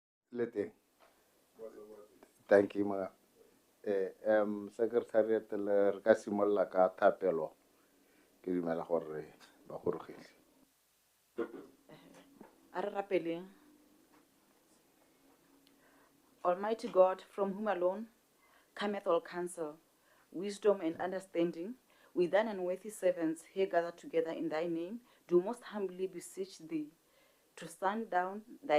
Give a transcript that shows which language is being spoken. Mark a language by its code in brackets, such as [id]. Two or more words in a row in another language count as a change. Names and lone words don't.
[tn] Lete. [en] Thank you, ma. [tn] Secretariat le re ka simolla ka thapelo. Ke dumela gore ba gorogile. [en] Almighty God, from whom alone cometh all counsel, wisdom and understanding, we thine unworthy servants here gathered together in thy name, do most humbly beseech thee to send down thy